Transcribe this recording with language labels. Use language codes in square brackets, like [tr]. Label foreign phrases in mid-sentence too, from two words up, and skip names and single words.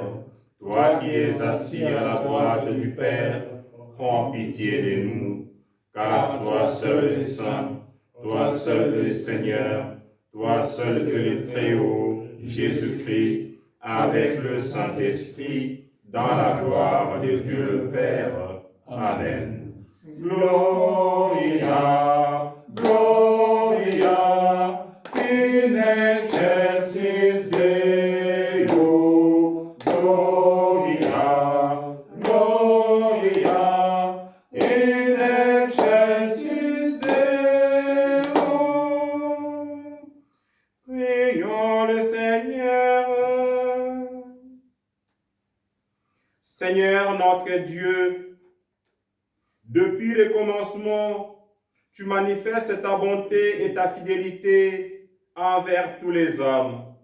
[fr] Toi qui es assis à la droite du Père, prends pitié de nous. Car toi seul es saint, toi seul es Seigneur, toi seul que le Très-Haut, Jésus-Christ, avec le Saint-Esprit, dans la gloire de Dieu le Père. Amen. [la] Gloria, Gloria, in excelsis Deo. Gloria, Gloria, in excelsis Deo. [fr] Prions le Seigneur. Seigneur notre Dieu, depuis le commencement, tu manifestes ta bonté et ta fidélité envers tous les hommes.